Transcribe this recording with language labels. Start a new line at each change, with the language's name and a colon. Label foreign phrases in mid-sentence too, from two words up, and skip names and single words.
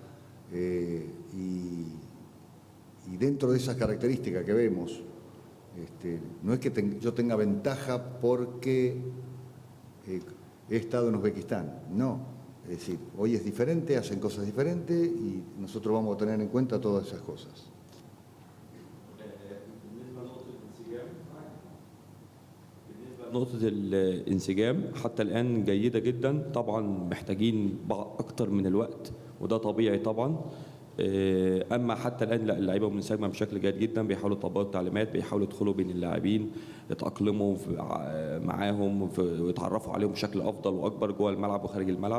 Spanish: y dentro de esas características que vemos, no es que yo tenga ventaja porque he estado en Uzbekistán, no. Es decir, hoy es diferente, hacen cosas diferentes y nosotros vamos a tener en cuenta todas esas cosas.
Arabic: نقطة الانسجام حتى الآن جيدة جدا. طبعا محتاجين أكتر من الوقت وده طبيعي طبعا. اما حتى الان لا، اللعيبه منسجمه بشكل جيد جدا، بيحاولوا يطبقوا التعليمات، بيحاولوا يدخلوا بين اللاعبين، يتاقلموا معاهم ويتعرفوا عليهم بشكل افضل واكبر جوه الملعب وخارج الملعب.